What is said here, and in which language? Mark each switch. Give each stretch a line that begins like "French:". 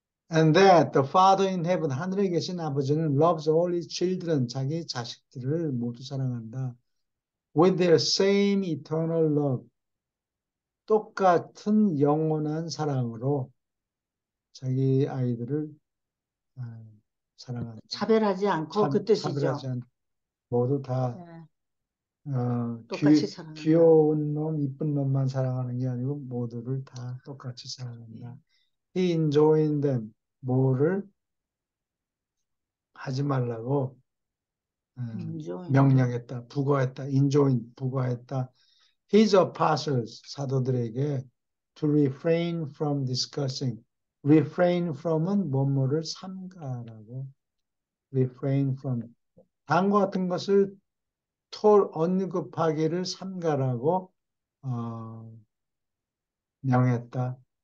English: And that the Father in heaven,
Korean: 하늘에 계신 아버지는
English: loves all his children,
Korean: 자기 자식들을 모두 사랑한다.
English: With their same eternal love,
Korean: 똑같은 영원한 사랑으로 자기 아이들을 아, 사랑한다. 차별하지 않고 그 뜻이죠. 않고 모두 다 예, 귀, 똑같이 사랑한다. 귀여운 놈, 이쁜 놈만 사랑하는 게 아니고 모두를 다 똑같이 예, 사랑한다.
English: He enjoined them,
Korean: 뭐를 하지 말라고 인조인데. 명령했다, 부과했다, enjoin, 부과했다.
English: His apostles,
Korean: 사도들에게
English: to refrain from discussing.
Korean: refrain from은 뭐뭐를 삼가라고.
English: refrain from.
Korean: 다음과 같은 것을 언급하기를 삼가라고 명했다.